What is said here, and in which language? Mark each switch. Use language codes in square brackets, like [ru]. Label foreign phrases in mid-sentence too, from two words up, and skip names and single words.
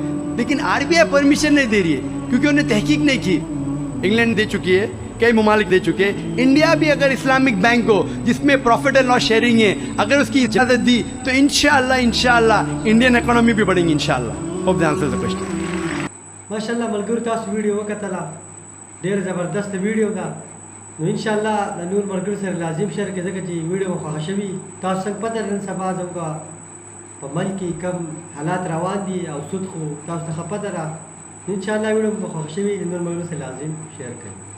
[hi] लेकिन आरबीआई परमिशन नहीं दे रही है क्योंकि उन्हें तहकीक नहीं की। इंग्लैंड दे चुकी है, कई ममालिक दे चुके हैं। इंडिया भी अगर [en] Islamic bank [hi] हो जिसमें [en] profit and loss sharing [hi] है, अगर उसकी इजाजत दी तो इंशाल्लाह इंडियन इकोनॉमी भी बढ़ेगी इंशाल्लाह। [en] hope the answer the question. [ps] माशाल्लाह मलګرو تاسو ویډیو وکړه ډېر زبردست ویډیو ده نو [ar] ان شاء الله [ps] د نور مرګر سره لازم شیر کې ځکه چې ویډیو خوښ شوي تاسو څنګه پته نن سبا زموږ په ملک کې کم حالات روان دي او سود خو تاسو ته پته را [ar] ان شاء الله [ps] ویډیو خوښ شوي د نور مرګر سره لازم شیر کړئ